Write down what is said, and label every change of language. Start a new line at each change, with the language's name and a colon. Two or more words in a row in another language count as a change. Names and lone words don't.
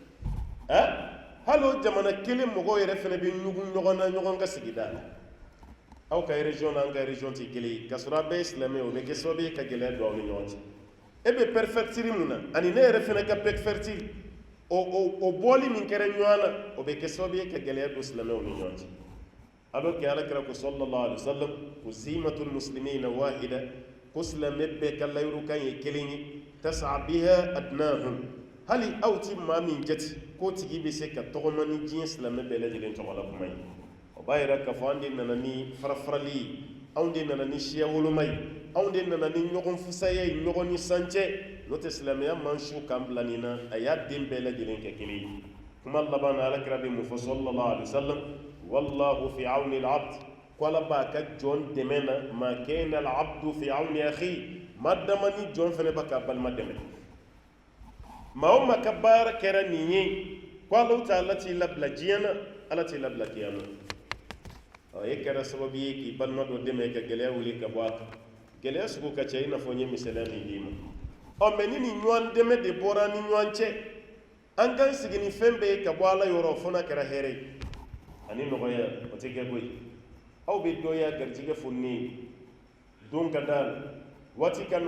Bambara: na hali o jamana kelen mɔgɔw yɛrɛ fana bɛ ɲugun ɲɔgɔn na ɲɔgɔn ka sigida la aw ka région n'an ka région tɛ kelen ye k'a sɔrɔ a bɛɛ ye silamɛ ye o bɛ kɛ sababu ye ka gɛlɛya don aw ni ɲɔgɔn cɛ e bɛ perfectiri mun na ani ne yɛrɛ fana ka perfectiri o bɔli min kɛra ɲɔgɔn na o bɛ kɛ sababu ye ka gɛlɛya don silamɛw ni ɲɔgɔn cɛ
French: alors que
Bambara: Alakira ko
Arabic: صلى الله عليه وسلم
Bambara: ko
Arabic: ذمة المسلمين واحدة
Bambara: ko silamɛ bɛɛ ka layirukan ye kelen ye
Arabic: يسعى بها أدناهم
Bambara: hali aw ti maa min jati k'o tigi bɛ se ka tɔgɔma ni diɲɛ silamɛ bɛɛ lajɛlen tɔgɔla kuma ye o b'a yira k'a fɔ an de nana ni farafarali ye anw de nana ni siya woloma ye anw de nana ni ɲɔgɔn fusaya ye ɲɔgɔn ni sancɛ n'o tɛ silamɛya man su k'an bila nin na a y'a den bɛɛ lajɛlen kɛ kelen ye kuma laban na Alakira bɛ mun fɔ
Arabic: صلى الله عليه وسلم والله في عون العبد
Bambara: ko Ala b'a ka jɔn dɛmɛ na
Arabic: ما كان العبد في عون أخي
Bambara: ma dama ni jɔn fana b'a ka balima dɛmɛ maa o maa ka baara kɛra nin ye ko Alahu Taala t'i labila diɲɛ na Ala t'i labila kiyama e kɛra sababu ye k'i balima dɔ dɛmɛ ka gɛlɛya wuli ka bɔ a kan gɛlɛya sugu ka ca i n'a fɔ n ye misaliya min d'i ma mɛ ni nin ɲɔgɔn dɛmɛ de bɔra ni ɲɔgɔn cɛ an k'an sigi ni fɛn bɛɛ ye ka bɔ Ala yɔrɔ fo n'a kɛra hɛrɛ ye ani nɔgɔya o tɛ kɛ koyi aw bɛ dɔ y'a garijɛgɛ foni ye don ka d'a la waati ka